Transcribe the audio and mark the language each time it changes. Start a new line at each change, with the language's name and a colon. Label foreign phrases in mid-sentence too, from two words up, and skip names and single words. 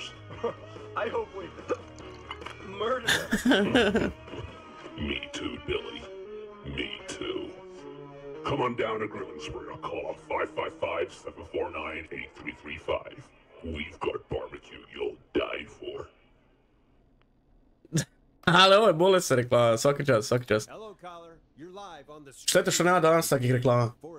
English: I hope we murder them. Me too, Billy. Me too. Come on down to Grilling Spree or call 555-749-8335. We've got barbecue you'll die for.
Croatian: Ali ovo je bolesna reklama, svaki čas. Šteta što nema danas takih reklama.